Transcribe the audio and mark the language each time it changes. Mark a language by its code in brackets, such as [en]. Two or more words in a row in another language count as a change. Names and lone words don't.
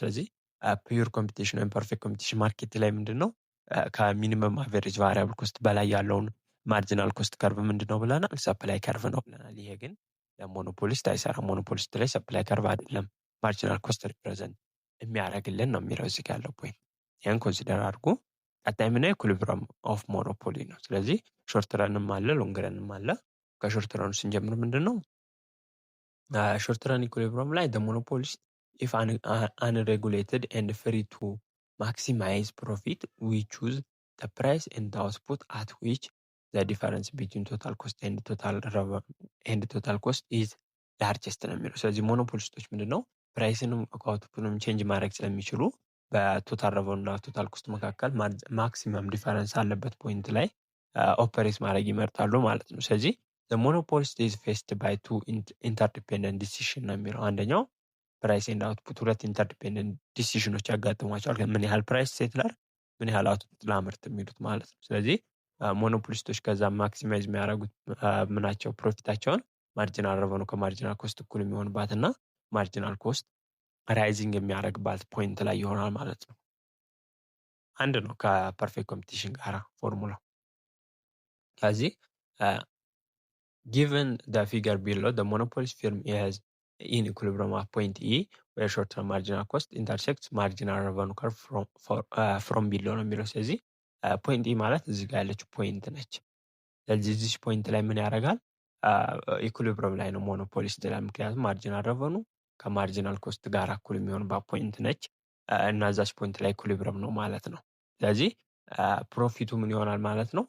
[am] ስለዚህ [en] pure competition [am] ወይም [en] perfect competition market [am] ላይ ምንድነው ከሚኒመም [en] average variable cost [am] በላይ ያለውን [en] marginal cost curve [am] ምንድነው ብለናል [en] supply curve [am] ነው ብለናል። ይሄ ግን ለሞኖፖሊስት አይሰራም። ሞኖፖሊስት ላይ [en] supply curve [am] አይደለም [en] marginal cost represent [am] የሚያደርግልን ነው የሚለው እዚህ ጋር ያለው ፖይንት። ይህን ኮንሲደር አድርጉ። ቀጣይ ምናየው [en] equilibrium of monopoly [am] ነው። ስለዚህ [en] short run [am] አለ [en] long run [am] አለ። ከሾርት ረኑ ስንጀምር ምንድነው [en] short run equilibrium ላይ the monopolist if unregulated and free to maximize profit we choose the price and the output at which the difference between total cost and total cost is largest [am] ነው የሚለው። ስለዚህ ሞኖፖሊስቶች ምንድነው ፕራይስንም አውትፑትንም ቼንጅ ማድረግ ስለሚችሉ በቶታል revenue እና [en] total cost [am] መካከል [en] maximum difference [am] አለበት ፖይንት ላይ ኦፐሬት ማድረግ ይመርጣሉ ማለት ነው። ስለዚህ [en] the monopolist is faced by two interdependent decision [am] ነው የሚለው። አንደኛው [en] price and output [am] ሁለት [en] interdependent decisions [am] ያጋጥሟቸዋል። ምን ያህል ፕራይስ ሴት ላድርግ፣ ምን ያህል አውትፑት ላምርት የሚሉት ማለት ነው። ስለዚህ ሞኖፖሊስቶች ከዛ ማክሲማይዝ የሚያደርጉት ምናቸው ፕሮፊታቸውን [en] marginal revenue [am] ከማርጂናል ኮስት እኩል የሚሆንባት እና [en] marginal cost rising [am] የሚያደርግባት ፖይንት ላይ ይሆናል ማለት ነው። አንድ ነው ከፐርፌክት ኮምፒቲሽን ጋር ፎርሙላው። ከዚህ [en] given the figure below, the monopolist firm is in equilibrium at point E, where short-term marginal cost intersects marginal revenue curve from below [am] ነው የሚለው። ስለዚህ ፖይንት ኢ ማለት እዚህ ጋር ያለችው ፖይንት ነች። ስለዚህ እዚህ ፖይንት ላይ ምን ያደርጋል? ኢኩሊብረም ላይ ነው ሞኖፖሊስት ላይ፣ ምክንያቱም [en] marginal revenue [am] ከማርጂናል ኮስት ጋር እኩል የሚሆንባት ፖይንት ነች እና እዛች ፖይንት ላይ ኢኩሊብረም ነው ማለት ነው። ስለዚህ ፕሮፊቱ ምን ይሆናል ማለት ነው?